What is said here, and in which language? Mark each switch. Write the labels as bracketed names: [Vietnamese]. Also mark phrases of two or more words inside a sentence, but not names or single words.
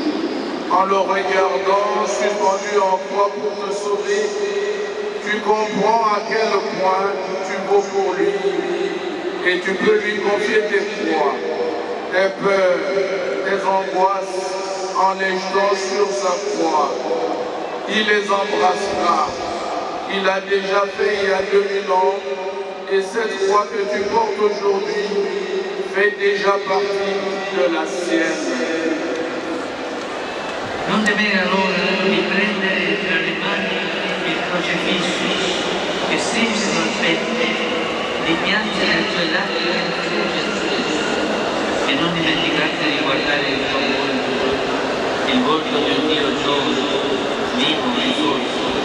[French] En le regardant suspendu descendu en croix pour te sauver, tu comprends à quel point tu vaux pour lui et tu peux lui confier tes foi, tes peurs, tes angoisses en les jetant sur sa croix. Il les embrassera. Il a déjà fait il y a 2000 ans et cette croix que tu portes aujourd'hui fait déjà partie de la sienne. [Italian] Non temere allora di prendere tra le mani il crocifisso che stringono al petto, di piangere le tue lacrime e non dimenticarti di guardare il tuo volto di un Dio giovane, vivo e risorto.